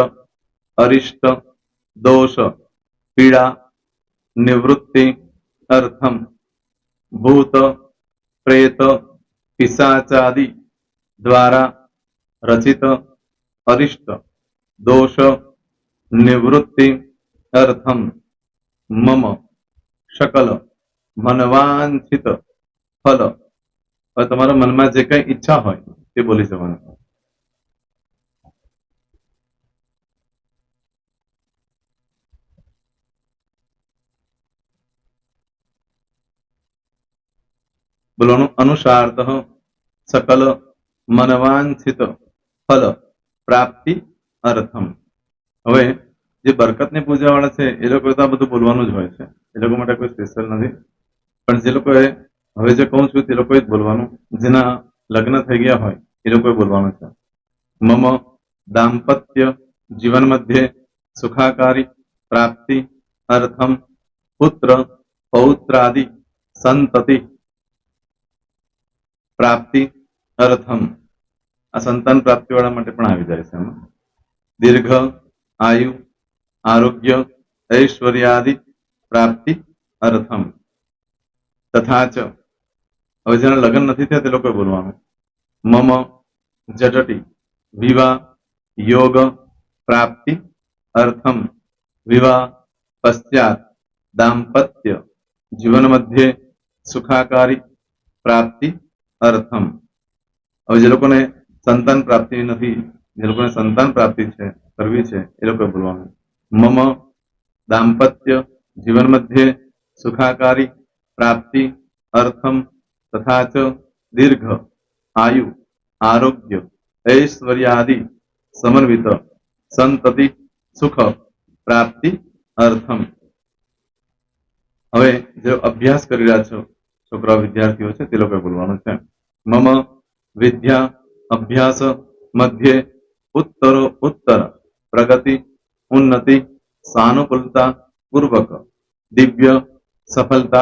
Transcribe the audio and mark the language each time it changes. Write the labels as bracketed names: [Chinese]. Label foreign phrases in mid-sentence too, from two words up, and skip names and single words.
[Sanskrit] अरिष्ट, दोष, पीड़ा, निवृत्ति, अर्थम, भूत, प्रेत, पिशाचादि द्वारा रचित अरिष्ट, दोष, निवृत्ति, अर्थम, मम, सकल मनवांछित फल. [Gujarati] હવે તમારા મનમાં જે કઈ ઈચ્છા હોય તે બોલી જવાનું. [Sanskrit] બોલવાનું અનુસારતઃ सकल मनवांछित फल प्राप्ति अर्थम. [Gujarati] હવે જે બરકતની પૂજા વાળા છે એ લોકો તો આ બધું બોલવાનું જ હોય છે, એ લોકો માટે કોઈ સ્પેશિયલ નથી. પણ જે લોકોએ હવે જે કહું છું તે લોકોએ જ બોલવાનું, જેના લગ્ન થઈ ગયા હોય એ લોકોએ બોલવાનું છે. [Sanskrit] मम दांपत्य जीवन मध्ये सुखाकारी प्राप्ति अर्थम पुत्र पौत्रादि संतति प्राप्ति अर्थम. [Gujarati] આ સંતાન પ્રાપ્તિ વાળા માટે પણ આવી જાય છે. [Sanskrit] दीर्घ आयु आरोग्य ऐश्वर्यादि प्राप्ति अर्थम तथा च [Gujarati] હવે જેના લગ્ન નથી થયા તે લોકોએ બોલવાનું મમ [Sanskrit] जटटी विवाह योग प्राप्ति अर्थम विवाह पश्चात दांपत्य जीवन मध्ये सुखाकारी प्राप्ति अर्थम [Gujarati] હવે જે લોકોને સંતાન પ્રાપ્તિ નથી જે લોકોને સંતાન પ્રાપ્તિ છે કરવી છે એ લોકોએ બોલવાનું [Sanskrit] मम दांपत्य जीवन मध्ये सुखाकारी प्राप्ति अर्थम तथा च दीर्घ आयु आरोग्य ऐश्वर्यादि समन्वित संतति सुख प्राप्ति अर्थम [Gujarati] હવે જે અભ્યાસ કરી રહ્યા છો છોકરા વિદ્યાર્થીઓ છે તે લોકોએ બોલવાનું છે [Sanskrit] मम विद्या अभ्यास मध्ये उत्तरो उत्तर प्रगति उन्नति सानुकूलता पूर्वक दिव्य सफलता